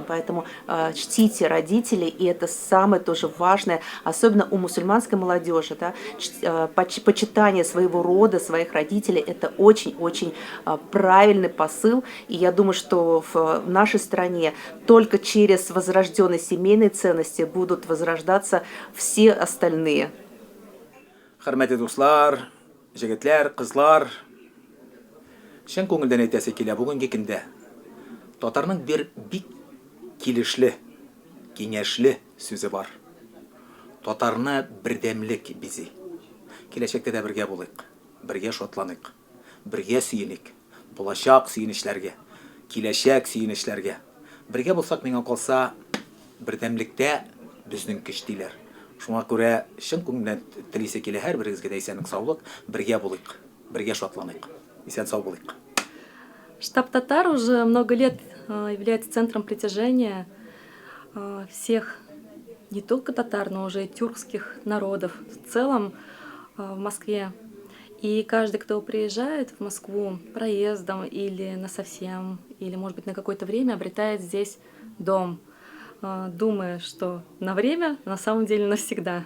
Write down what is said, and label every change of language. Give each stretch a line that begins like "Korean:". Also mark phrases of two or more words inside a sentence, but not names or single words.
Russian: Поэтому чтите родителей, и это самое тоже важное, особенно у мусульманской молодежи. Да, почитание своего рода, своих родителей – это очень-очень правильный посыл. И я думаю, что в нашей стране только через возрожденные семейные ценности будут возрождаться все остальные.
Tatar: Хөрмәтле дуслар, җегетләр, кызлар, шын күңелдән әйтәсе килә бүгенге көндә. Татарның бер бик килешле, киңәшле сүзе бар. Татарны бердәмлек бизи. Киләчәктә дә бергә булыйк, бергә шатланыйк, бергә сөеник, булачак сөенечләргә, киләчәк сөенечләргә. Бергә булсак, миңа калса, бердәмлектә безнең көч диләр. Шуңа күрә шын күңелдән телисе килә һәрберегезгә дә исәнлек, саулык, бергә булыйк, бергә шатланыйк.
Russian: Штаб татар уже много лет является центром притяжения всех, не только татар, но уже и тюркских народов в целом в Москве. И каждый, кто приезжает в Москву проездом или насовсем, или, может быть, на какое-то время, обретает здесь дом, думая, что на время, на самом деле навсегда.